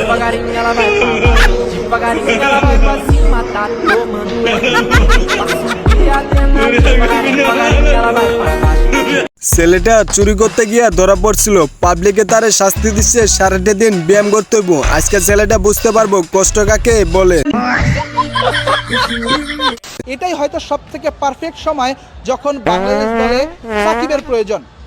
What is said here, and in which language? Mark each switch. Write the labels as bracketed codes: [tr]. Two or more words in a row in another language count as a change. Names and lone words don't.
[pt] devagarinho ela vai pra baixo, devagarinho ela vai pra cima, tá tomando. Passa o dia adrenalina, devagarinho ela vai pra baixo. [bn] ছেলেটা চুরি করতে গিয়ে ধরা পড়ছিল, পাবলিকে তারে শাস্তি দিচ্ছে, সারাটা দিন ব্যায়াম করতে হইব। আজকে ছেলেটা বুঝতে পারবো কষ্ট কাকে বলে। এটাই হয়তো সবথেকে পারফেক্ট সময় যখন বাংলাদেশ দলে সাকিবের প্রয়োজন।